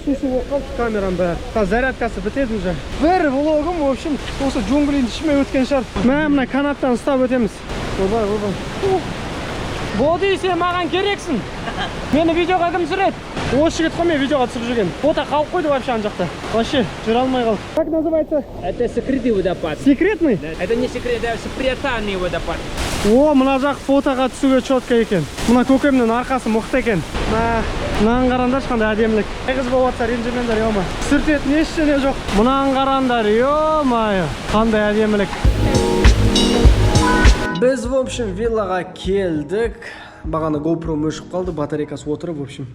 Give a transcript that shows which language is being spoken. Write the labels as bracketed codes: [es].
[kk] Су болып қалды камерам бәрі. Қазір зарядкасы бітеді [ru] уже. [kk] Бір влогым, [ru] в общем, [kk] осы джунглидің ішімен өткен шығар. Мына канаттан ұстап өтеміз. Ойбай. Болды, сен маған керексің. Мені видеоға кім түсіреді? Осы жігіт қой мен видеоға түсіріп жүрген. Фото қалып қойды [ru] вообще [kk] ана жақта. [ru] Вообще [kk] жүре алмай қалды. [ru] Как называется? Это секретный водопад. Секретный? Это не секрет, это спрятанный водопад. [kk] О, мына жақ фотоға түсуге [ru] четко [kk] екен. Мына көкемнің арқасы мықты екен. Мынаны қараңдаршы қандай әдемілік. Қыз болып жатса ренжімеңдер, ема. Сүртетін ештеңе жоқ. Мынаны қараңдар, ема. Қандай әдемілік. Біз, [ru] в общем, [kk] виллаға келдік. Бағана GoPro өшіп қалды, батарейкасы отырып, в общем.